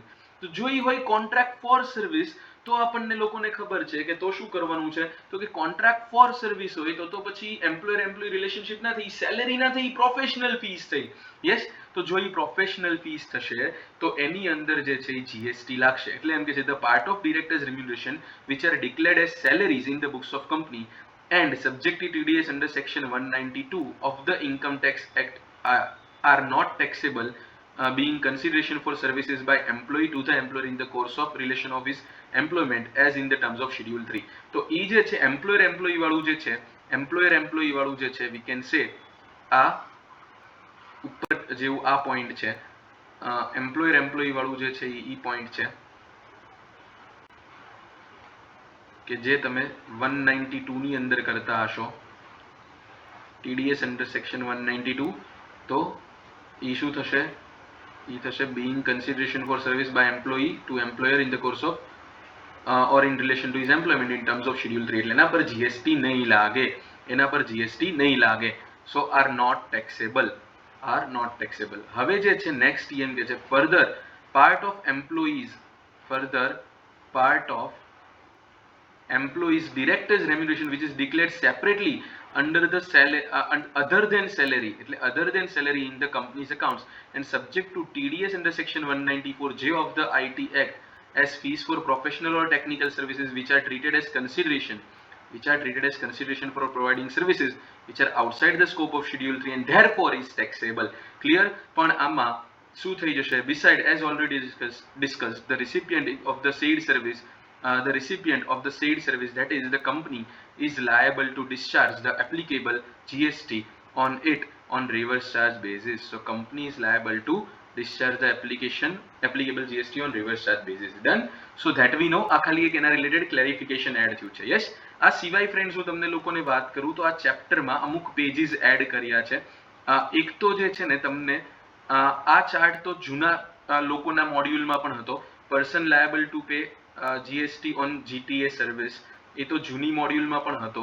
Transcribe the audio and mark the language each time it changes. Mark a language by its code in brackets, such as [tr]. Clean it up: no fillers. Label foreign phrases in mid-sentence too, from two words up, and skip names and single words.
[gu] તો જો ઈ હોય [en] contract for service [gu] તો આપણને લોકોને ખબર છે કે તો શું કરવાનું છે તો કે [en] contract for service [gu] હોય તો પછી [en] employer employee relationship [gu] ના થઈ, salary ના થઈ, [en] professional fees [gu] થઈ. યસ, તો જો ઈ [en] professional fees [gu] થશે તો એની અંદર જે છે જીએસટી લાગશે. એટલે એમ કે છે [en] the part of directors remuneration which are declared as salaries in the books of company and subject to TDS under section 192 of the Income Tax Act are not taxable, being consideration for services by employee to the employer in the course of relation of his employment as in the terms of schedule 3. [gu] તો ઈ જે છે [en] employer employee [gu] વાળું જે છે, [en] employer employee [gu] વાળું જે છે [en] we can say [gu] આ ઉપર જેવું આ પોઈન્ટ છે, [en] employer employee [gu] વાળું જે છે ઈ પોઈન્ટ છે કે જે તમે 192 ની અંદર કરતા હશો [en] TDS under section 192, [gu] તો ઈ શું થશે, ઈ થશે [en] being consideration for service by employee to employer in the course of or in relation to his employment in terms of schedule 3. [gu] એટલે એના પર જીએસટી નહીં લાગે, એના પર જીએસટી નહીં લાગે. [en] so are not taxable. [gu] હવે જે છે નેક્સ્ટ એમ કે છે [en] further part of employees directors remuneration which is declared separately under the other than salary in the company's accounts and subject to TDS under section 194J of the IT Act as fees for professional or technical services which are treated as consideration for providing services which are outside the scope of schedule 3 and therefore is taxable. Clear? [gu] પણ આમાં શું થઈ જશે, [en] beside as already discussed the recipient of the said service that is the company is liable to discharge the applicable GST on it on reverse charge basis. So company is liable to discharge the applicable GST on reverse charge basis. Done? So that we know. [gu] આ ખાલી એક એના રિલેટેડ ક્લેરિફિકેશન એડ થયું છે. યસ, આ સિવાય ફ્રેન્ડ્સ હું તમને લોકોને વાત કરું તો આ ચેપ્ટરમાં અમુક પેજીસ એડ કર્યા છે. એક તો જે છે ને તમને આ ચાર્ટ તો જૂના લોકોના મોડ્યુલમાં પણ હતો, [en] person liable to pay GST on GTA service, [gu] એ તો જૂની મોડ્યુલમાં પણ હતો.